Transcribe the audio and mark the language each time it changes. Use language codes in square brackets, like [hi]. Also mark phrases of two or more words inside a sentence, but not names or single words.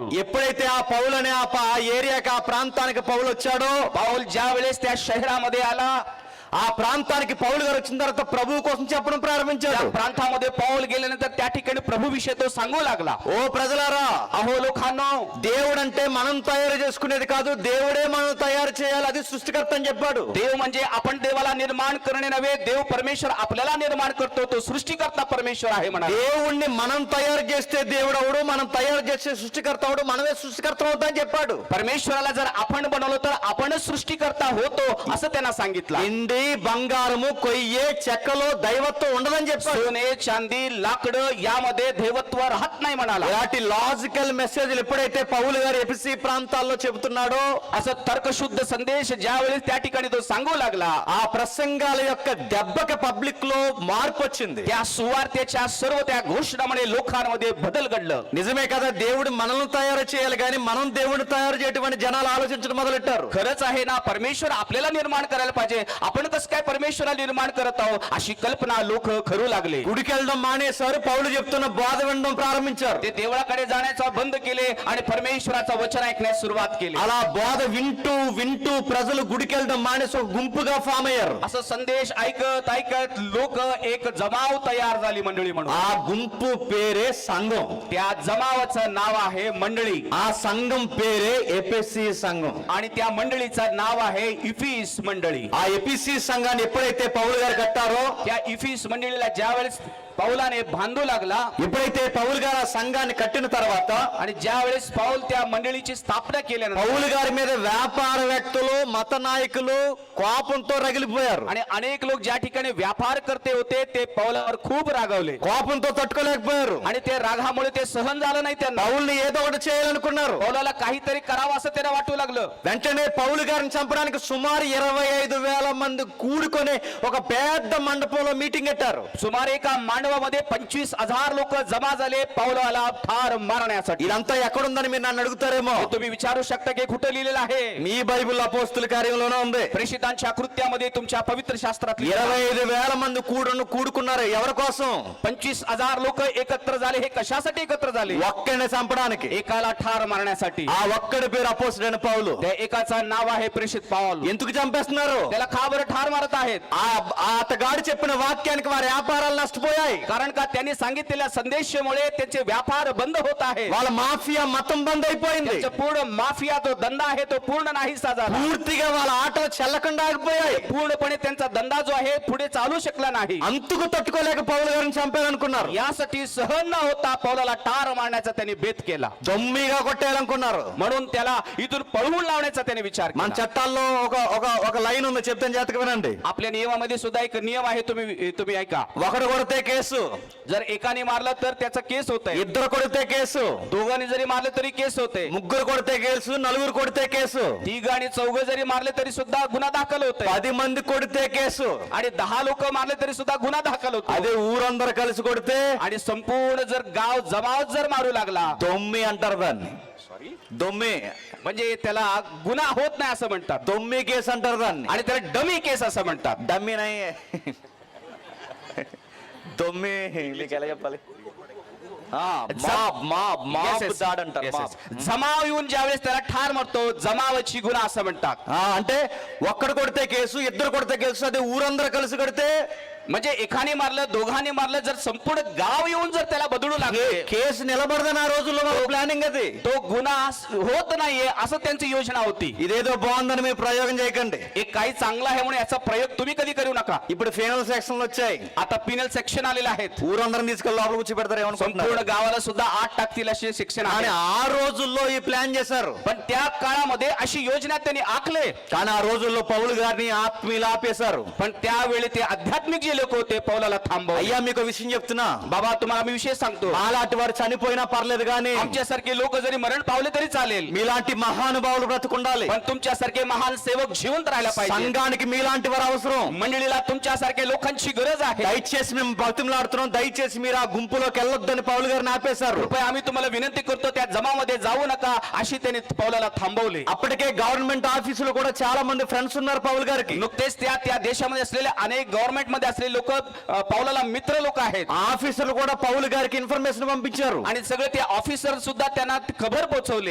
[te] ఎప్పుడైతే ఆ పౌలు అనే ఆ ఏరియాకి ఆ ప్రాంతానికి పౌలు వచ్చాడో, [mr] पाऊल ज्या वेळेस त्या शहरामध्ये आला, [te] ఆ ప్రాంతానికి పౌలు గారు వచ్చిన తర్వాత ప్రభువు కోసం చెప్పడం ప్రారంభించాడు. [mr] त्या प्रांतामध्ये पाऊल गेल्यानंतर त्या ठिकाणी प्रभू विषय तो सांगू लागला. [te] ఓ ప్రజలారా, [mr] अहो लोकांनो, [te] దేవుడు అంటే మనం తయారు చేసుకునేది కాదు, దేవుడే మనం తయారు చేయాలి, అది సృష్టికర్త అని చెప్పాడు. [mr] देव म्हणजे आपण देवाला निर्माण करणे नव्हे, देव परमेश्वर आपल्याला निर्माण करतो, तो सृष्टिकर्ता परमेश्वर आहे म्हणा. [te] దేవుణ్ణి మనం తయారు చేస్తే దేవుడు అవడు, మనం తయారు చేసే సృష్టికర్త అవడు, మనమే సృష్టికర్త అవుతామని చెప్పాడు. [mr] परमेश्वराला जर आपण बनवलं तर आपणच सृष्टिकर्ता होतो असं त्यांना सांगितलं. [te] వెండి, బంగారము, కొయ్యే, చెక్కలో దైవత్వం ఉండదని చెప్పాడు. [mr] सोने, चांदी, लाकडं यामध्ये देवत्व राहत नाही म्हणाला. [te] ఇలాంటి [en] logical messages [te] ఎప్పుడైతే పౌలు గారు ఎఫెసీ ప్రాంతాల్లో చెబుతున్నాడో, [mr] असं तर्कशुद्ध संदेश ज्यावेळेस त्या ठिकाणी तो सांगू लागला, [te] ఆ ప్రసంగాల యొక్క దెబ్బకి పబ్లిక్ లో మార్పు వచ్చింది. [mr] त्या सुवार्तेच्या सर्व त्या घोषणामुळे लोकांमध्ये बदल घडलं. [te] నిజమే కదా, దేవుడు మనల్ని తయారు చేయాలి కానీ మనం దేవుడిని తయారు చేయటం అని జనాలు ఆలోచించడం మొదలెట్టారు. [mr] खरंच आहे ना, परमेश्वर आपल्याला निर्माण करायला पाहिजे, आपण कसं काय परमेश्वराला निर्माण करत आहोत अशी कल्पना लोक करू लागले. [te] గుడికి వెళ్ళడం మానేశారు, పౌలు చెప్తున్న బోధ వినడం ప్రారంభించారు. [mr] ते देवळाकडे जाण्याचा बंद केले आणि परमेश्वराचा वचन ऐकण्यास सुरुवात केली. [te] అలా బోధ వింటూ వింటూ ప్రజలు గుడికి వెళ్ళడం మానేసి ఒక గుంపుగా ఫామ్ అయ్యారు. [mr] असं संदेश ऐकत ऐकत लोक एक जमाव तयार झाली मंडळी म्हणून. [te] ఆ గుంపు పేరే సంఘం. [mr] त्या जमावाचं नाव आहे मंडळी [te] ఆ సంఘం పేరే ఎఫెసీ సంఘం. [mr] आणि त्या मंडळीचं नाव आहे इफिस मंडळी. [te] ఆ ఎఫెసీ సంఘాన్ని ఎప్పుడైతే పౌలు గారు కట్టారో, [mr] त्या इफिस मंडळीला ज्यावेळेस पौलाने बांधू लागला [te] ఎప్పుడైతే పౌలు గారు ఆ సంఘాన్ని కట్టిన తర్వాత [mr] आणि ज्यावेळेस पौल त्या मंडळीची स्थापना केल्यानंतर [te] పౌలు గారి మీద వ్యాపారవేత్తలు మత నాయకులు కోపంతో రగిలిపోయారు. [mr] आणि अनेक लोक ज्या ठिकाणी व्यापार करते होते ते पौलावर खूप रागावले [te] కోపంతో తట్టుకోలేకపోయారు. [mr] आणि ते रागामुळे ते सहन झालं नाही त्यांना. [te] పౌల్ని ఏదో ఒకటి చేయాలనుకున్నారు. [mr] पौलाला काहीतरी करावं असं त्यांना वाटू लागलं. [te] వెంటనే పౌలు గారిని చంపడానికి సుమారు 25,000 మంది కూడుకొని ఒక పెద్ద మండపంలో మీటింగ్ పెట్టారు. [mr] सुमारे एका मांडवामध्ये 25,000 लोक जमा झाले पौलाला ठार मारण्यासाठी. [te] ఇదంతా ఎక్కడుందని మీరు నన్ను అడుగుతారేమో. [mr] तुम्ही विचारू शकता की कुठं लिहिलेलं आहे. [te] మీ బైబిల్ అపోస్తుల కార్యంలోనే ఉంది. [mr] प्रेषितांच्या कृत्यामध्ये तुमच्या पवित्र शास्त्रात [te] 25,000 మంది కూడుకున్నారు. ఎవరి కోసం? [mr] 25,000 लोक एकत्र झाले. हे कशासाठी एकत्र झाले? [te] ఒక్కడిని చంపడానికి. [mr] एकाला ठार मारण्यासाठी. [te] ఆ ఒక్కడి పేరు అపోస్తుడైన పౌలు. [mr] त्या एकाचं नाव आहे प्रेषित पाऊल. [te] ఎందుకు చంపేస్తున్నారు? [mr] त्याला का बरं ठार मारत आहेत? [te] ఆ అతగాడు చెప్పిన వాక్యానికి వారి వ్యాపారాలు నష్టపోయాయి. [mr] कारण का त्यांनी सांगितलेल्या संदेशामुळे त्यांचे व्यापार बंद होत आहे. [te] వాళ్ళ మాఫియా మతం బంద్ అయిపోయింది. [mr] त्यांचा पूर्ण माफिया जो धंदा आहे तो पूर्ण नाहीसा झाला. [te] పూర్తిగా వాళ్ళ ఆటలు చెల్లకుండా ఆగిపోయాయి. [mr] पूर्णपणे त्यांचा धंदा जो आहे पुढे चालू शकला नाही. [te] అంతుకు తట్టుకోలేక పౌలు గారిని చంపాలనుకున్నారు. [mr] यासाठी सहन न होता पौलाला ठार मारण्याचा त्यांनी बेत केला. [te] దొమ్మిగా కొట్టేయాలనుకున్నారు. [mr] म्हणून त्याला इथून पळवून लावण्याचा त्याने विचार [te] మన [mr] केला. [te] చట్టాల్లో ఒక లైన్ ఉంది, చెప్తాను జాతక వినండి. [mr] आपल्या नियमामध्ये सुद्धा एक नियम आहे, तुम्ही ऐका. [te] ఒకడు కొడితే కేసు, [mr] जर एकाने मारलं तर त्याचा केस होत आहे. [te] ఇద్దరు కొడితే కేసు, [mr] दोघांनी जरी मारलं तरी केस होते. [te] ముగ్గురు కొడితే కేసు, నలుగురు కొడితే కేసు, [mr] तिघ आणि चौघ जरी मारले तरी सुद्धा गुन्हा दाखल होत [te] 10 మంది కొడితే కేసు, [mr] आणि 10 लोक मारले तरी सुद्धा गुन्हा दाखल होतो. [te] అదే ఊరందరూ కలిసి కొడితే [mr] आणि संपूर्ण जर गाव जमाव जर मारू लागला [te] దొమ్మి అంటారు దాన్ని. దొమ్మి [mr] म्हणजे त्याला गुन्हा होत नाही असं म्हणतात. [te] దొమ్మి కేసు అంటారు దాన్ని. [mr] आणि त्याला डमी केस असं म्हणतात. [te] డమ్మి నై దొమ్మి మీకు ఎలా చెప్పాలి? [en] Yes, yes. [te] దాడి అంటారు. [en] Yes, yes. [mr] जमाव येऊन ज्यावेळेस त्याला ठार मारतो जमावाची गुन्हा असं म्हणतात. [te] అంటే ఒక్కడు కొడితే కేసు, ఇద్దరు కొడితే కేసు, అదే ఊరందరూ కలిసి కొడితే [mr] म्हणजे एकाने मारलं दोघांनी मारलं जर संपूर्ण गाव येऊन जर त्याला बदलू लागले [te] కేసు నిలబడదని ఆ రోజుల్లో ప్లానింగ్ అది. [mr] तो गुन्हा होत नाहीये असं त्यांची योजना होती. [te] ఇదేదో బాగుందని మీరు ప్రయోగం చేయకండి. [mr] एक काही चांगला आहे म्हणून याचा प्रयोग तुम्ही कधी करू नका. [te] ఇప్పుడు [en] final sections [te] వచ్చాయి. [mr] आता [en] penal section [mr] आलेले आहेत. [te] ఊరందరిని తీసుకెళ్ళి లోపల కూర్చోబెడతారు ఏమనుకుంటున్నారు? [mr] संपूर्ण गावाला सुद्धा 8 टाकतील असे शिक्षण [te] కానీ [mr] आहे. [te] ఆ రోజుల్లో ఈ ప్లాన్ చేశారు. [mr] पण त्या काळामध्ये अशी योजना त्यांनी आखले. [te] కానీ ఆ రోజుల్లో పౌలు గారిని ఆత్మీయులు ఆపేశారు. [mr] पण त्यावेळी ते आध्यात्मिक जे लोक होते पौलाला थांबवले. [te] అయ్యా మీకు విషయం చెప్తున్నా, [mr] बाबा तुम्हाला मी विषय सांगतो. [te] మాలాంటి వారు చనిపోయినా పర్లేదు కానీ [mr] आमच्यासारखे लोक जरी मरण पावले तरी चालेल, [te] మీలాంటి మహానుభావులు బ్రతుకుండాలి. [mr] पण तुमच्यासारखे महान सेवक जिवंत राहायला पाहिजे. [te] సంఘానికి మీలాంటి వారు అవసరం. [mr] मंडळीला तुमच्यासारख्या लोकांची गरज आहे. [te] దయచేసి మేము బతిమలాడుతున్నాం, దయచేసి మీరు ఆ గుంపులోకి వెళ్ళొద్దని పౌలు గారిని ఆపేశారు. [mr] कृपया आम्ही तुम्हाला विनंती करतो त्या जमामध्ये जाऊ नका अशी त्यांनी पौलाला थांबवले. [te] అప్పటికే [en] government office [te] కూడా చాలా మంది ఫ్రెండ్స్ ఉన్నారు పౌలు గారికి. [mr] नुकतेच त्या देशामध्ये असलेले अनेक गव्हर्नमेंट मध्ये असलेले लोक पौलाला मित्र लोक आहेत. [te] ఆ ఆఫీసర్లు కూడా పౌలు గారికి ఇన్ఫర్మేషన్ పంపించారు. [mr] आणि सगळे ते ऑफिसर सुद्धा त्यांना खबर पोहोचवले.